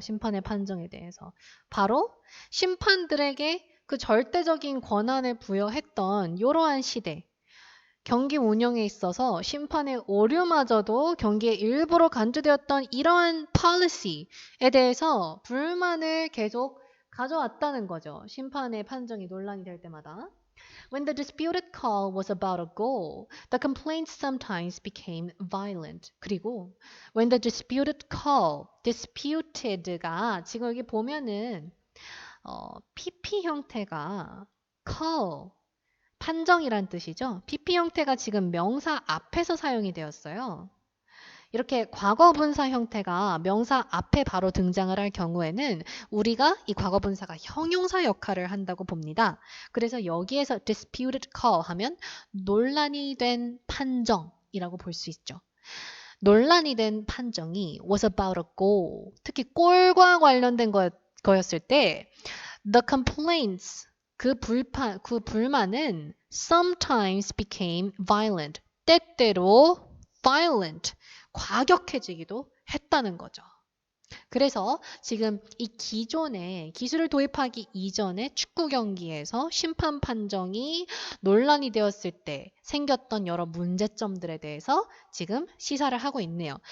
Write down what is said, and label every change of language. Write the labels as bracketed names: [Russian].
[Korean] 심판의 판정에 대해서. 바로 심판들에게 그 절대적인 권한을 부여했던 이러한 시대. 경기 운영에 있어서 심판의 오류마저도 경기의 일부로 간주되었던 이러한 policy에 대해서 불만을 계속 가져왔다는 거죠. 심판의 판정이 논란이 될 때마다. [English] When the disputed call was about a goal, the complaints sometimes became violent. [Korean] 그리고 when the disputed call, disputed가 지금 여기 보면은 PP 형태가 call, 판정이란 뜻이죠. PP 형태가 지금 명사 앞에서 사용이 되었어요. 이렇게 과거분사 형태가 명사 앞에 바로 등장을 할 경우에는 우리가 이 과거분사가 형용사 역할을 한다고 봅니다. 그래서 여기에서 disputed call 하면 논란이 된 판정이라고 볼 수 있죠. 논란이 된 판정이 [English] was about a goal. [Korean] 특히 골과 관련된 거였을 때 the complaints 그 불만은 [English] sometimes became violent. [Korean] 때때로 violent 과격해지기도 했다는 거죠. 그래서 지금 이 기존에 기술을 도입하기 이전에 축구 경기에서 심판 판정이 논란이 되었을 때 생겼던 여러 문제점들에 대해서 지금 시사를 하고 있네요.